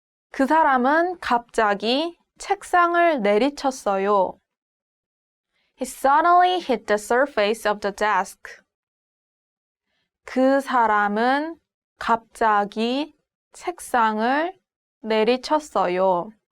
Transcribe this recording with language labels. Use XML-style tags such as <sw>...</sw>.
<ko>그 사람은 갑자기 책상을 내리쳤어요.</ko> <en>He suddenly hit the surface of the desk.</en> <ko>그 사람은 갑자기 책상을 내리쳤어요.</ko>